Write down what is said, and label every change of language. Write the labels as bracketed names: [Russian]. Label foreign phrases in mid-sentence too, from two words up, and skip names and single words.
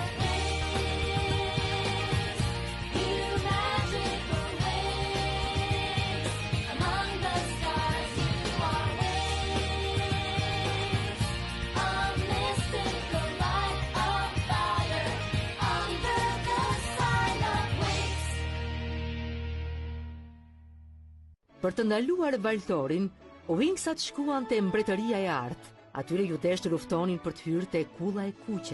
[English] Wings, you magical wings. Among the stars you are wings. A mystical light of fire under the sign of wings. [Albanian] Për të ndaluar valtorin, Wingsat shkuan te mbretëria e artë. Atyre ju desh të luftonin për të hyrë te kulla e kuqe.